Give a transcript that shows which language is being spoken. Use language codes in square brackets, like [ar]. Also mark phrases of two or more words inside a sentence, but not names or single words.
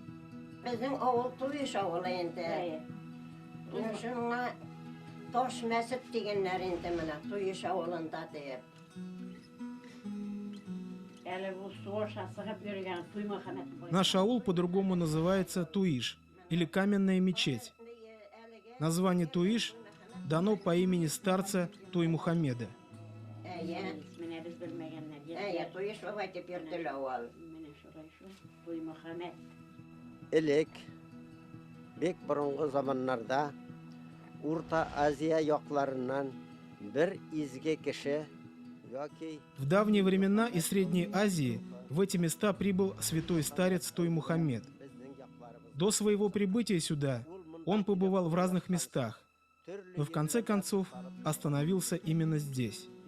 [ru] Наш аул по-другому называется Туиш, или каменная мечеть. Название Туиш дано по имени старца Туй Мухаммеда. [ba] Элек, бек бұрынғы заманнарда Урта Азия якларынан бір изге кеше яки... [ru] В давние времена из Средней Азии в эти места прибыл святой старец Туй Мухаммед. До своего прибытия сюда он побывал в разных местах, но в конце концов остановился именно здесь.